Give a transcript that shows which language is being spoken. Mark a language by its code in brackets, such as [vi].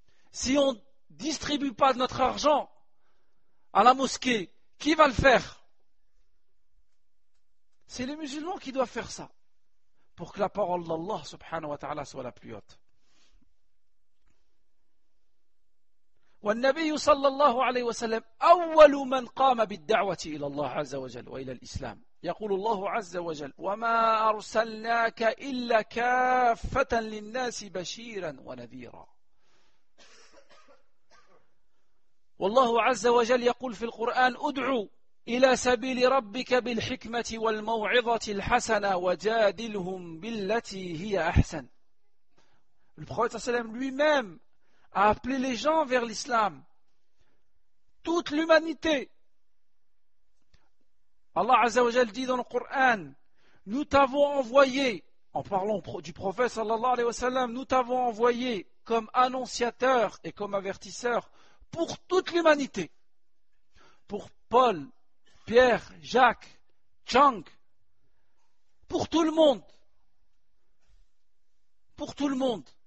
[fr] Si on ne distribue pas notre argent à la mosquée, qui va le faire? C'est les musulmans qui doivent faire ça pour que la parole d'Allah subhanahu wa ta'ala soit la plus haute. [ar] والنبي صلى الله عليه وسلم أول من قام بالدعوة إلى الله عز وجل وإلى الإسلام. يقول الله عز وجل: وما أرسلناك إلا كافة للناس بشيرا ونذيرا. والله عز وجل يقول في القرآن: ادعوا إلى سبيل ربك بالحكمة والموعظة الحسنة وجادلهم بالتي هي أحسن. [fr] Le prophète sallam lui-même a appelé les gens vers l'islam, toute l'humanité. Allah Azza wa Jal dit dans le Coran: nous t'avons envoyé, en parlant du prophète sallallahu alayhi wa sallam, nous t'avons envoyé comme annonciateur et comme avertisseur pour toute l'humanité, pour Paul, Pierre, Jacques, Chang, pour tout le monde, pour tout le monde.